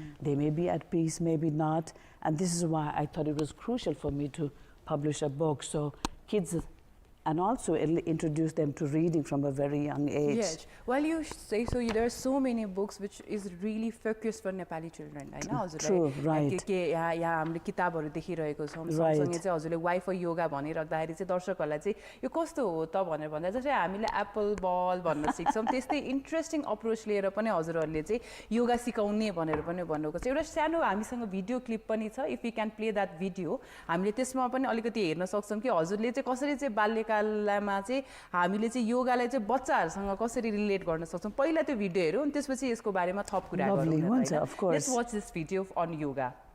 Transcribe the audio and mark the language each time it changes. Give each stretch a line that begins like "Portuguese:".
English: They may be at peace, maybe not. And this is why I thought it was crucial for me to publish a book. So kids, and also introduce them to reading from a very young age. Yes. Well, you say so. There are so many books which is really focused for Nepali children. I know. True, right.
Nepali: यहाँ हामीले किताबहरू देखिरहेको छौँ.
English: Right.
Nepali: सँगसँगै चाहिँ हजुरले why for yoga भनिराख्दाखेरि चाहिँ दर्शकहरूलाई चाहिँ यो कस्तो हो त भनेर भन्दा जस्तै हामीले एप्पल बल भन्न सिक्छौँ त्यस्तै इन्ट्रेस्टिङ अप्रोच लिएर पनि हजुरहरूले चाहिँ योगा सिकाउने भनेर पनि भन्नुको छ. एउटा सानो हामीसँग भिडियो क्लिप पनि छ.
English: if you can play that video
Nepali: हामीले त्यसमा पनि अलिकति हेर्न सक्छौँ कि हजुरले चाहिँ कसरी चाहिँ बाल्यकालमा चाहिँ हामीले चाहिँ योगालाई चाहिँ बच्चाहरूसँग कसरी रिलेट गर्न सक्छौँ. पहिला त्यो भिडियो हेरौँ अनि त्यसपछि यसको बारेमा थप कुरा गरौँ.
English: Lovely,
Nepali: हुन्छ,
English: of course. Let's watch this video on yoga.